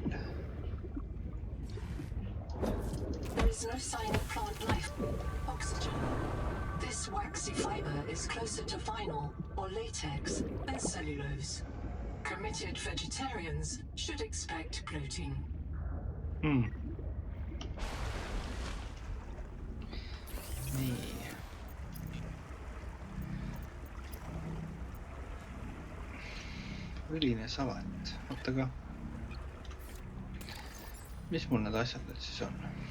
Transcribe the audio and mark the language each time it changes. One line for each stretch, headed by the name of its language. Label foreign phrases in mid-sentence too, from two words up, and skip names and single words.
English: There is no sign of plant life. Oxygen. This waxy fiber is closer to vinyl or latex than cellulose. Committed vegetarians should expect bloating.
Estonian: Nii. Õline salat. Oota ka. Mis mul need asjad nüüd siis on?